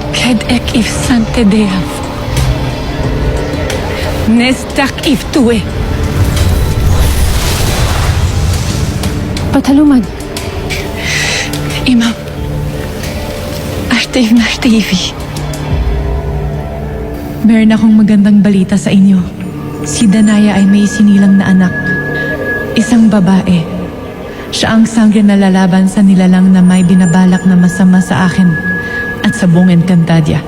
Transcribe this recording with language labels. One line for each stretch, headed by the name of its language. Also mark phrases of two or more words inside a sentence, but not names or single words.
Filipino: Ed ek if sante deav. Nestak if tue. Pataluman. Imaw. Ashtev na ashtevi. Meron akong magandang balita sa inyo. Si Danaya ay may sinilang na anak. Isang babae. Siya ang sangre na lalaban sa nilalang na may binabalak na masama sa akin at sa buong Encantadia.